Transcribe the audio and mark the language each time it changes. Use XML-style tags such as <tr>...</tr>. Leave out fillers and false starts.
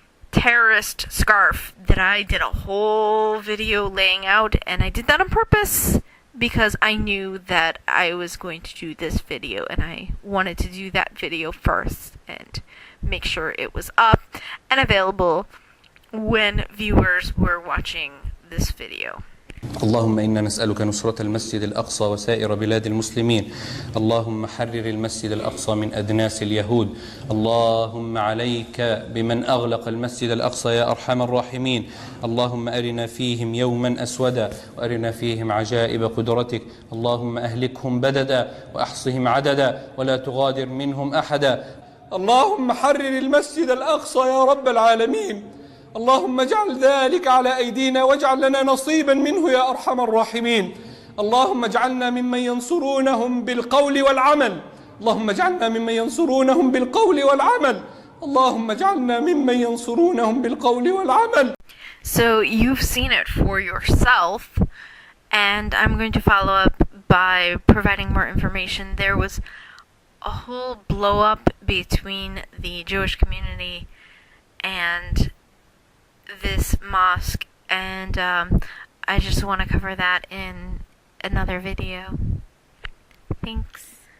<en>terrorist scarf that I did a whole video laying out, and I did that on purpose because I knew that I was going to do this video, and I wanted to do that video first and make sure it was up and available when viewers were watching this video.</en> <ar>اللهم إنا نسألك نصرة المسجد الأقصى وسائر بلاد المسلمين. اللهم حرر المسجد الأقصى من أدناس اليهود. اللهم عليك بمن أغلق المسجد الأقصى يا أرحم الراحمين. اللهم أرنا فيهم يوما أسودا وأرنا فيهم عجائب قدرتك. اللهم أهلكهم بددا وأحصهم عددا ولا تغادر منهم أحدا. اللهم حرر المسجد الأقصى يا رب العالمين. اللهم اجعل ذلك على أيدينا واجعل لنا نصيبا منه يا أرحم الراحمين. اللهم اجعلنا ممن ينصرونهم بالقول والعمل. اللهم اجعلنا ممن ينصرونهم بالقول والعمل. اللهم اجعلنا ممن ينصرونهم بالقول والعمل.</ar> <en>So you've seen it for yourself, and I'm going to follow up by providing more information. There was a whole blow up between the Jewish community and this mosque, and I just want to cover that in another video. Thanks.</en>